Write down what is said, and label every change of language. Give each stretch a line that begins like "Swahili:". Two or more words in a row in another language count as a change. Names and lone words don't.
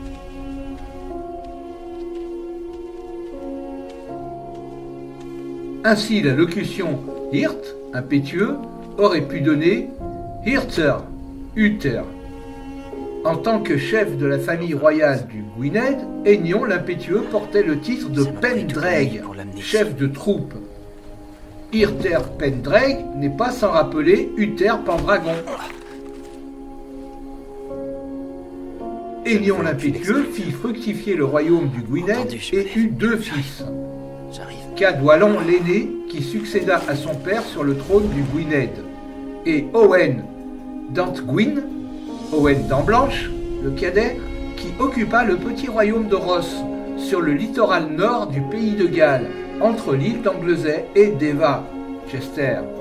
French: Ainsi, la locution Hirt, impétueux, aurait pu donner Hirter, Uther. En tant que chef de la famille royale du Gwynedd, Aignon l'impétueux portait le titre de Pendraig, chef de troupe. Hirter Pendraig n'est pas sans rappeler Uther Pendragon. Aignon l'impétueux fit fructifier le royaume du Gwynedd et eut 2 fils. Cadwallon l'aîné, qui succéda à son père sur le trône du Gwynedd, et Owen d'Antgwyn, Owen d'Amblanche, le cadet, qui occupa le petit royaume de Ross, sur le littoral nord du pays de Galles, entre l'île d'Anglesey et d'Eva, Chester.